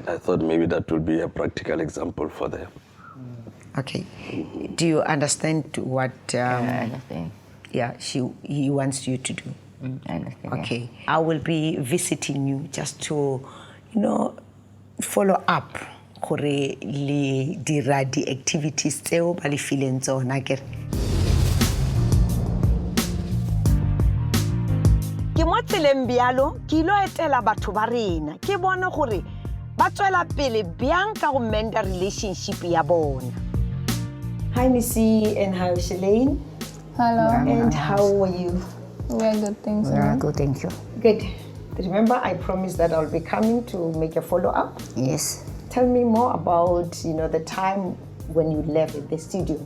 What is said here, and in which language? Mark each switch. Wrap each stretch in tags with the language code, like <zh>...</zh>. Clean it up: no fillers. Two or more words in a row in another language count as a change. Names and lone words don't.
<en>I thought maybe that would be a practical example for them. Okay. Do you understand what I understand. he wants you to do? I understand. Okay. I will be visiting you just to, follow up</en> <nso>gore le dira di activities tseo ba le fileng tsona kere. Ke mo tseleng bjalo ke ilo etela batho ba rena ke bone gore ba tswela pele bjang ka go mend relationship ya bona.</nso> <en>Hi Missy and hi Shalane. Hello. And how are you? We're good, thanks. Yeah, good, thank you. Good. Remember I promised that I'll be coming to make a follow-up. Yes, Tell me more about, the time when you left the studio.</en>